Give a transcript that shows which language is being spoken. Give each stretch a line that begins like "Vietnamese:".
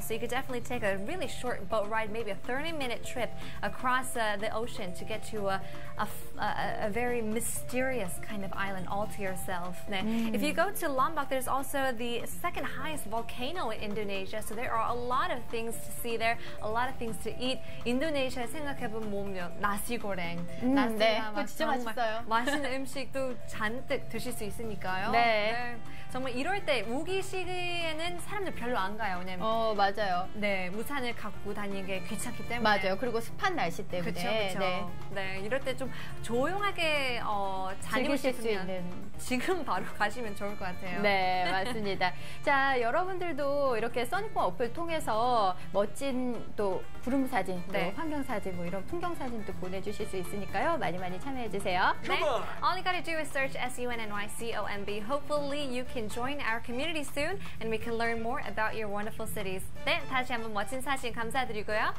English: So you could definitely take a really short boat ride, maybe a 30-minute trip across the ocean to get to a very mysterious kind of island all to yourself.
Korean: 네.
English: If you go to Lombok, there's also the second highest volcano in Indonesia. So there are a lot of things to see there, a lot of things to eat.
Korean: 인도네시아 생각해보면 나시고랭, 네, 그거 진짜 맛있어요. 맛있는 음식도 잔뜩 드실 수 있으니까요. 네. 정말 이럴 때 우기 시기에는 사람들 별로 안 가요. 왜냐면 맞아요. 네, 우산을 갖고 다니는 게 귀찮기 때문에. 맞아요. 그리고 습한 날씨 때문에. 그렇죠. 네. 네, 이럴 때 좀 조용하게 즐기실 수 있는. 지금 바로 가시면 좋을 것 같아요. 네, 맞습니다. 자, 여러분들도 이렇게 써니폰 어플 통해서 멋진 또 구름 사진, 또 네. 환경 사진, 뭐 이런 풍경 사진도 보내주실 수 있으니까요. 많이 많이 참여해 주세요. 네.
English: All you gotta do is search SUNNYCOMB. Hopefully you can join our community soon and we can learn more about your wonderful cities.
Korean: 네, 다시 한번 멋진 사진 감사드리고요.